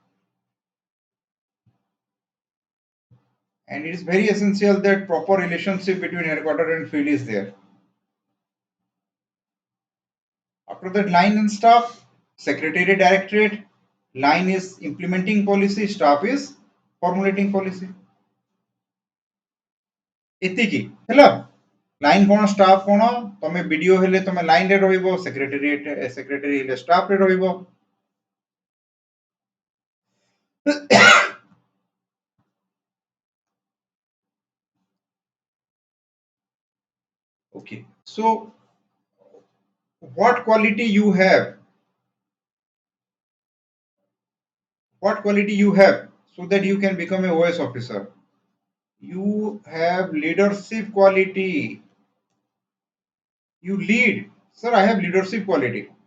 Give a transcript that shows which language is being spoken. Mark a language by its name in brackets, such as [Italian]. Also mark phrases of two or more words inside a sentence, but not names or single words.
[English] And it is very essential that proper relationship between headquarter and field is there. After that, line and staff, secretary directorate, line is implementing policy, staff is formulating policy. [Odia] ଏତିକି ହେଲା ଲାଇନ୍ କ'ଣ ଷ୍ଟାଫ୍ କ'ଣ ତମେ ବିଡିଓ ହେଲେ ତମେ ଲାଇନ୍ରେ ରହିବ ସେକ୍ରେଟାରୀ ହେଲେ ଷ୍ଟାଫ୍ରେ ରହିବ [English] okay so what quality you have so that you can become a OS officer you have leadership quality you lead sir I have leadership quality